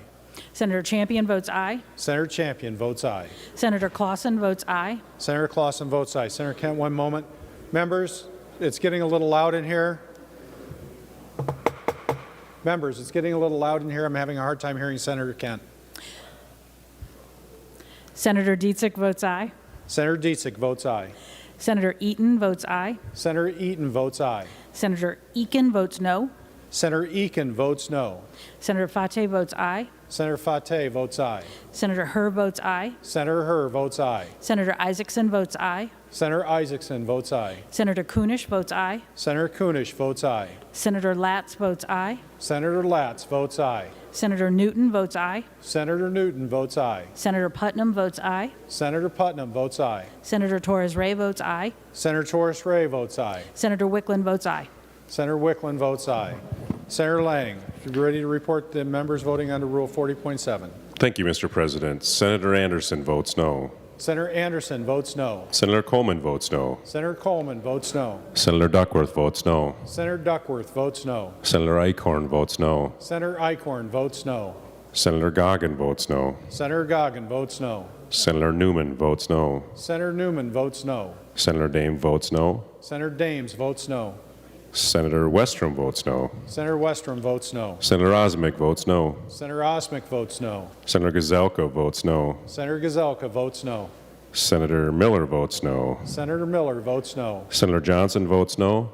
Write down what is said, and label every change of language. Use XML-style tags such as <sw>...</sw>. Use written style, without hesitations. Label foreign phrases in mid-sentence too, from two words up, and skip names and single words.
<en>Senator Champion votes aye. Senator Champion votes aye. Senator Clausen votes aye. Senator Clausen votes aye. Senator Kent, one moment. Members, it's getting a little loud in here. Members, it's getting a little loud in here. I'm having a hard time hearing Senator Kent. Senator Dietzick votes aye. Senator Dietzick votes aye. Senator Eaton votes aye. Senator Eaton votes aye. Senator Eakin votes no. Senator Eakin votes no. Senator Fateh votes aye. Senator Fateh votes aye. Senator Herr votes aye. Senator Herr votes aye. Senator Isaacson votes aye. Senator Isaacson votes aye. Senator Kunish votes aye. Senator Kunish votes aye. Senator Latz votes aye. Senator Latz votes aye. Senator Newton votes aye. Senator Newton votes aye. Senator Putnam votes aye. Senator Putnam votes aye. Senator Torres-Ray votes aye. Senator Torres-Ray votes aye. Senator Wickland votes aye. Senator Wickland votes aye. Senator Lang, you ready to report the members voting under Rule 40.7? Thank you, Mr. President. Senator Anderson votes no. Senator Anderson votes no. Senator Coleman votes no. Senator Coleman votes no. Senator Duckworth votes no. Senator Duckworth votes no. Senator Eichhorn votes no. Senator Eichhorn votes no. Senator Goggin votes no. Senator Goggin votes no. Senator Newman votes no. Senator Newman votes no. Senator Dame votes no. Senator Dames votes no. Senator Westrom votes no. Senator Westrom votes no. Senator Osmick votes no. Senator Osmick votes no. Senator Gazelka votes no. Senator Gazelka votes no. Senator Miller votes no. Senator Miller votes no. Senator Johnson votes no.</en>